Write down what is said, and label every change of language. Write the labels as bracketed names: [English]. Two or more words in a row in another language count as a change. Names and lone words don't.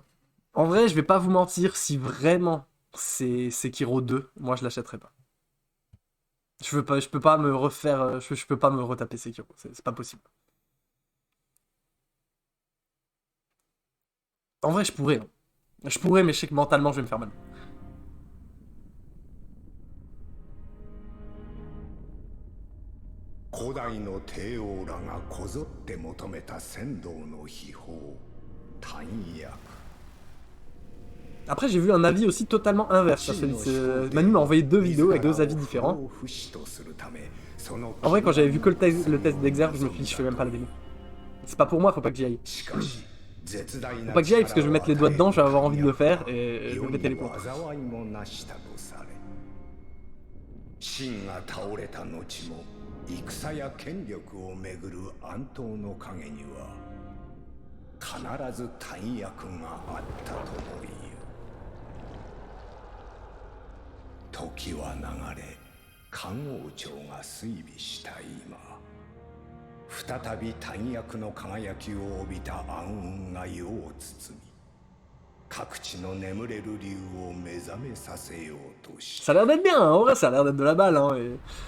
[French] En vrai, je vais pas vous mentir, si vraiment c'est Sekiro 2, moi je l'achèterai pas. Je peux pas me refaire, je peux pas me retaper Sekiro, c'est pas possible. En vrai, je pourrais, hein. Je pourrais, mais je sais que mentalement, je vais me faire mal. [Japanese] 古代の帝王らがこぞって求めた仙道の秘宝丹薬 [French] Après, j'ai vu un avis aussi totalement inverse. Parce que Manu m'a envoyé deux vidéos avec deux avis différents. En vrai, quand j'avais vu que le test d'Exerve, je me suis dit, je fais même pas la démo. C'est pas pour moi, faut pas que j'y aille. Faut pas que j'y aille parce que je vais mettre les doigts dedans, je vais avoir envie de le faire et je vais péter les plombs. [Japanese] 秦が倒れた後も戦や権力をめぐる暗闘の陰には必ず丹薬があったとも言う。時は流れ、漢王朝が衰微した今、再び丹薬の輝きを帯びた暗雲が世を包み、各地の眠れる竜を目覚めさせようとし [French] Ça a l'air d'être bien, hein. En vrai, ça a l'air d'être de la balle, hein. Et...